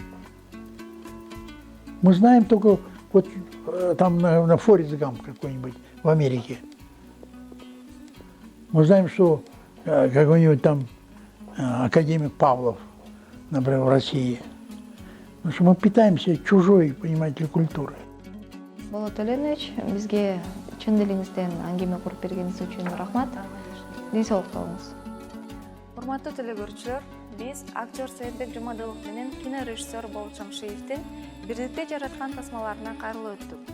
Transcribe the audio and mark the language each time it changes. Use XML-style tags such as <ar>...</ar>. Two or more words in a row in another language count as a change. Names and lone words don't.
<ru>Мы знаем только вот там на Форрест Гамп какой-нибудь в Америке. Мы знаем, что какой-нибудь там академик Павлов, например, в России. Потому что мы питаемся чужой, понимаете ли, культурой.</ru> <ky>Болот Өленович, бизге чын дилиңизден аңгеме куруп бергениңиз үчүн рахмат. Ден соолукта болуңуз. Урматтуу телекөрүүчүлөр, биз актер Саидбек Жумадылов менен кинорежиссер Болот Шамшиевдин бирдикте жараткан тасмаларына кайрылып өттүк.</ky>